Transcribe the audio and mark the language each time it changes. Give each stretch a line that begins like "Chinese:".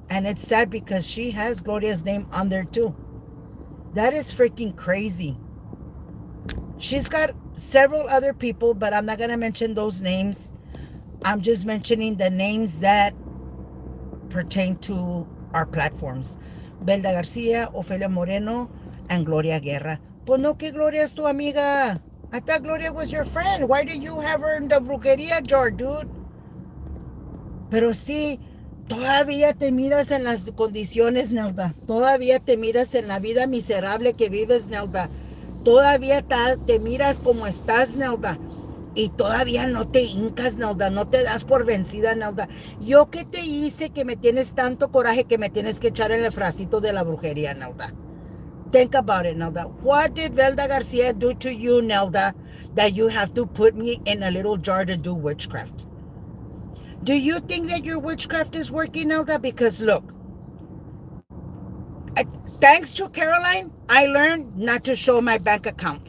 English: And it's sad because she has Gloria's name on there too. That is freaking crazy. She's got several other people, but I'm not going to mention those names. I'm just mentioning the names that pertain to our platforms. Velda Garcia, Ofelia Moreno, and Gloria Guerra.
Spanish: Pues no, que Gloria es tu amiga.
English: I thought Gloria was your friend. Why do you have her in the brujería jar, dude?
Spanish: Pero sí, todavía te miras en las condiciones, Nelda. Todavía te miras en la vida miserable que vives, Nelda. Todavía te miras como estás, Nelda. Y todavía no te hincas, Nelda. No te das por vencida, Nelda. ¿Yo qué te hice que me tienes tanto coraje que me tienes que echar en el frasito de la brujería, Nelda?
English: Think about it, Nelda. What did Velda Garcia do to you, Nelda, that you have to put me in a little jar to do witchcraft? Do you think that your witchcraft is working, Nelda? Because look, thanks to Caroline, I learned not to show my bank account.